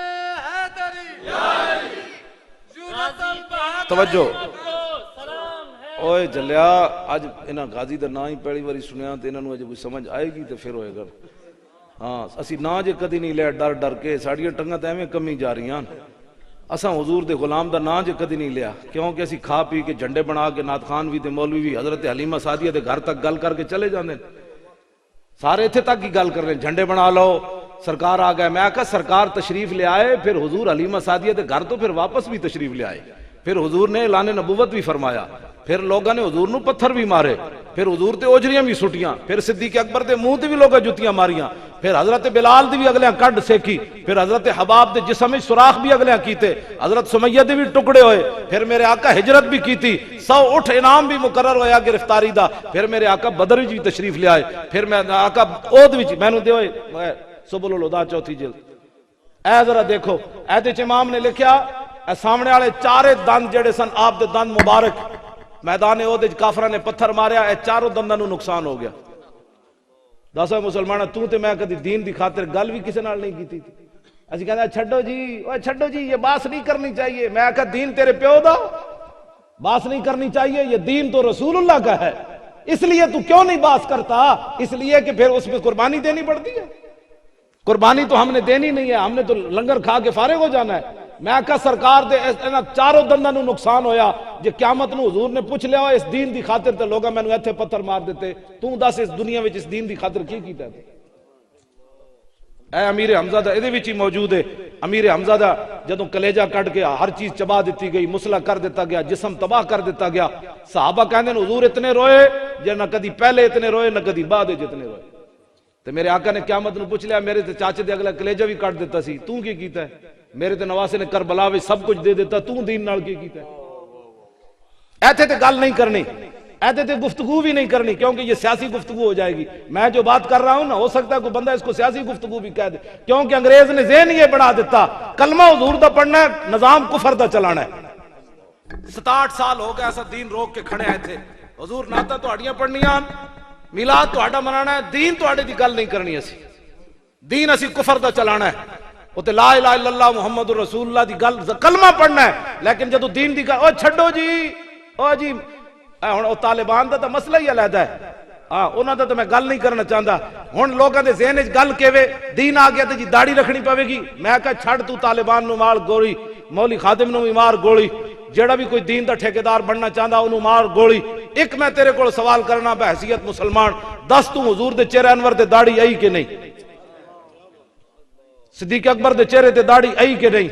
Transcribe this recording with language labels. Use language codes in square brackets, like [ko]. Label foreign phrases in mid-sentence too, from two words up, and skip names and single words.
[pa] توجہ اوئے جلیا اج انہاں غازی دا نا ہی پہلی واری سنیا تے انہاں نوں اج کوئی سمجھ آئے گی تے پھر ہوئے گا. ہاں اسی نا جے کدی نہیں لیا ڈر ڈر کے ساڈیاں ٹنگاں تے ایویں کمی جا رہیاں. اساں حضور دے غلام دا نا جے کدی نہیں لیا کیونکہ اسی کھا پی کے جھنڈے بنا کے نعت خان بھی تے مولوی بھی حضرت حلیمہ سعدیہ دے گھر تک گل کر کے چلے جاندے. سارے اتنے تک کی گل کر رہے ہیں جھنڈے بنا لو سرکار آ گئے. میں کہا سرکار تشریف لے آئے پھر حضور حلیمہ سعدیہ دے گھر تو پھر واپس بھی تشریف لے آئے. [ur] پھر حضور نے اعلان نبوت بھی فرمایا. پھر لوگوں نے حضور نو پتھر بھی مارے. [pa] پھر حضور تے اوجریاں بھی سٹیاں. پھر صدیق اکبر دے منہ تے بھی لوگاں جتیاں ماریاں. پھر حضرت بلال دی بھی اگلیاں کڈ سیکھی. پھر حضرت حباب دے جسم وچ سوراخ بھی اگلیاں کیتے. حضرت سمیہ دے بھی ٹکڑے ہوئے. پھر میرے آقا ہجرت بھی کیتی. 100 اٹھ انعام بھی مقرر ہویا گرفتاری دا. پھر میرے آقا بدر وچ بھی تشریف لے آئے. پھر میں آقا احد وچ مینوں دے ہوئے سبل الہدی 4 جلد. اے ذرا دیکھو اے امام نے لکھیا اے سامنے والے چارے دند جڑے سن آپ دے دند مبارک میدان احد وچ کافراں نے پتھر ماریا. اے چاروں دنداں نوں نقصان ہو گیا. دسو مسلماناں تو تے میں کدی دین دی خاطر گل بھی کسے نال نہیں کیتی تھی. اسی کہندا چھڈو جی اوے چھڈو جی یہ باس نہیں کرنی چاہیے. میں کہا دین تیرے پیو دا باس نہیں کرنی چاہیے. [ur] یہ دین تو رسول اللہ کا ہے. اس لیے تو کیوں نہیں باس کرتا؟ اس لیے کہ پھر اس میں قربانی دینی پڑتی ہے. قربانی تو ہم نے دینی نہیں ہے. ہم نے تو لنگر کھا کے فارغ ہو جانا ہے. [pa] میں کہا سرکار دے چاروں دنداں نوں نقصان ہویا. جے قیامت نو حضور نے پوچھ لیا اس دین دی خاطر تے لوگاں مینوں ایتھے پتھر مار دیتے. تو دس اس دنیا وچ اس دین دی خاطر کی کیتا ہے؟ اے امیر حمزہ دا ادھے وچ ہی موجود ہے. امیر حمزہ دا جدوں کلیجہ کٹ کے ہر چیز چبا دیتی گئی مسلح کر دیتا گیا جسم تباہ کر دیتا گیا. صحابہ کہندے حضور اتنے روئے جے نہ کدی پہلے اتنے روئے نہ کدی بعد جتنے روئے. تے میرے آقا نے قیامت نو پوچھ لیا میرے تے چاچے دے اگلا کلیجہ بھی کٹ دیتا سی تو کی کیتا ہے؟ میرے تے نواسے نے کربلا وچ سب کچھ دے دیتا تو دین نال کی کیتا ہے؟ ایتھے تے گل نہیں کرنی. ایتھے تے گفتگو بھی نہیں کرنی کیونکہ [ur] یہ سیاسی گفتگو ہو جائے گی. میں جو بات کر رہا ہوں نا ہو سکتا ہے کوئی بندہ اس کو سیاسی گفتگو بھی کہہ دے کیونکہ انگریز نے ذہن یہ بنا دیتا [pa] کلمہ حضور دا پڑھنا ہے نظام کفر دا چلانا ہے. [ur] 67 سال ہو گئے ایسا دین روک کے کھڑے ہیں تھے. [pa] حضور نعتاں تہاڈیاں پڑھنیاں میلاد تہاڈا منانا ہے دین تہاڈے دی گل نہیں کرنی. اسی دین اسی کفر دا چلانا ہے. وہ تے [ar] لا الہ الا اللہ محمد رسول اللہ [pa] دی گل کلمہ پڑھنا ہے. لیکن جدو دین دی گل او چھڈو جی او جی ہن او طالبان دا تو مسئلہ ہی علیحدہ ہے. ہاں انہاں دا تو میں گل نہیں کرنا چاہتا. ہن لوگاں دے ذہن وچ گل کیویں دین آ گیا تے جی داڑھی رکھنی پوے گی. میں کہا چھڈ تو طالبان نو مار گولی مولی خادم نو بھی مار گولی جیڑا بھی کوئی دین دا ٹھیکیدار بننا چاہتا انہوں مار گولی. [ur] ایک میں تیرے کو سوال کرنا [pa] بحیثیت مسلمان دس تو حضور دے چہرے انور دے داڑھی آئی کہ نہیں؟ صدیق اکبر دے چہرے تے داڑھی آئی کہ نہیں؟